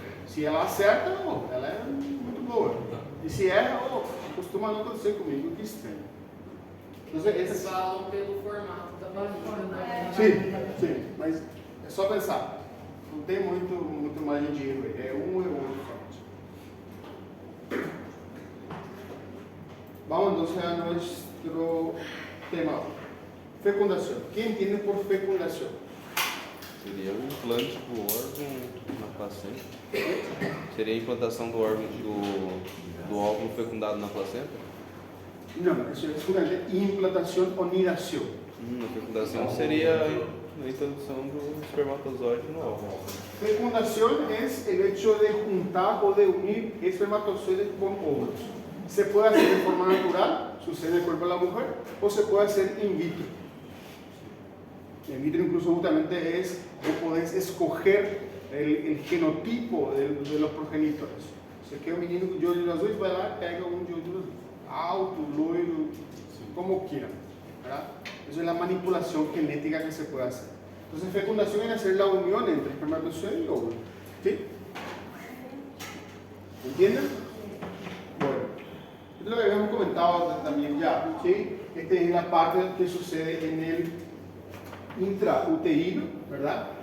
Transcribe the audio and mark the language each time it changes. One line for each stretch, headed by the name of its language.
Portuguese: Se ela acerta, ela é muito boa. E se erra, costuma não acontecer comigo, que estranho. Então, Eles falam pelo formato da barriga, né? Sim, mas é só pensar. Não tem muito margem de erro aí. É um ou outro forte.
Spanish: Vamos entonces a nuestro tema. Fecundación. ¿Qué entiende por fecundación?
Portuguese: Seria o implante do órgão na placenta. Seria a implantação do órgão do óvulo fecundado na placenta?
Spanish: No, eso es justamente implantación o nidación.
Portuguese: A fecundação seria a introdução do espermatozoide no óvulo.
Spanish: Fecundación es el hecho de juntar o de unir espermatozoides con óvulos. Se puede hacer de forma natural, sucede en el cuerpo de la mujer, o se puede hacer in vitro. In vitro incluso justamente es, vos podés escoger el genotipo de los progenitores.
Portuguese: Você quer um menino com de olhos azuis, vai lá e pega um de olhos alto, loiro,
Spanish: como quieran, ¿verdad? Eso es la manipulación genética que se puede hacer. Entonces, fecundación es hacer la unión entre espermatozoide y óvulo. ¿Sí? ¿Entienden? Bueno, esto es lo que habíamos comentado también ya. ¿Sí? Esta es la parte que sucede en el intrauterino, ¿verdad?